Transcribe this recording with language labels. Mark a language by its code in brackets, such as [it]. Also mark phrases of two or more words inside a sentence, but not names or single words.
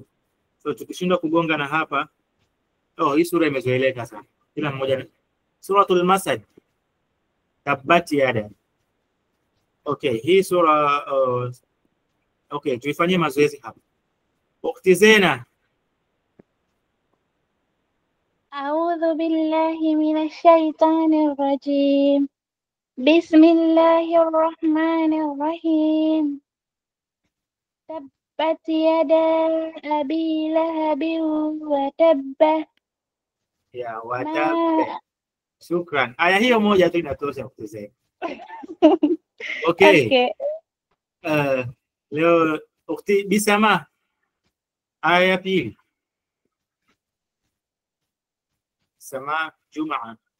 [sw] So tukishindwa kugonga na hapa, hii sura imezoeleka sana. Kila mmoja Suratul Masad. [ar] تبت يدا. [sw] Okay, hii sura okay, tuifanyie mazoezi hapa. Ukhti Zena. [ar] أعوذ بالله من الشيطان الرجيم. بسم الله الرحمن الرحيم. تبت يدا أبي لهب وتب. Ya, وتب. شكرا. [sw] Aya hiyo moja tu inatosha Ukhti Zena. Okay. Leo Ukhti Bisama. Aya ya pili. Sama Jumaa.